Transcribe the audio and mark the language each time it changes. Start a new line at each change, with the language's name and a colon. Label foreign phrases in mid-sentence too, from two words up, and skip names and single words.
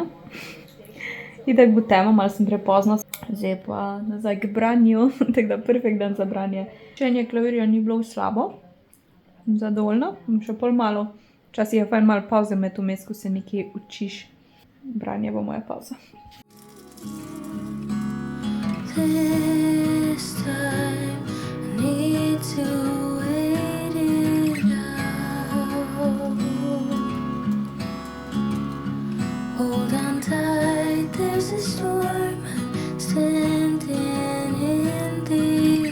Slovenian: Itak bo tema, malo sem prepozno. Zdaj pa nazaj k branju, tako da perfekt dan za branje. Učenje klavirja ni bilo slabo. Zadovoljna, še pol malo. Včasih je fajn malo pauze med vmes, ko se nekaj učiš. Branje bo moja pauza.
English: This time I need to wait it out. Hold on tight, there's a storm standing in the...